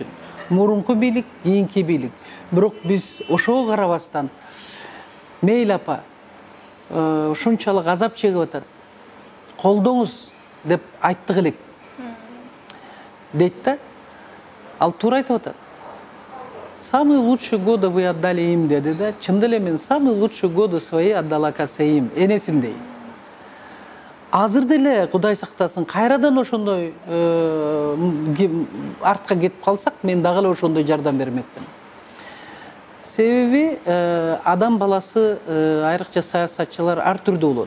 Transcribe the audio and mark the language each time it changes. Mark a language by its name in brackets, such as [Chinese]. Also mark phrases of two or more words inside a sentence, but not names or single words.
[Kyrgyz] Мурунку бийлик, кийинки бийлик. Бирок биз ошого карабастан, мейли апа, ушунчалык азап чегип атат, колдоңуз деп айттык элек. Дейт да, ал туура айтып атат. [Russian] Самые лучшие годы вы отдали им, [Kyrgyz] деди да. Чында эле мен [Russian] самые лучшие годы свои отдала [Kyrgyz] касеим, энесиндей. Азыр деле Кудай сактасын, кайрадан ошондой артка кетип калсак, мен дагы эле ошондой жардам бермекмин. Себеби адам баласы, айрыкча саясатчылар ар түрдүү болот.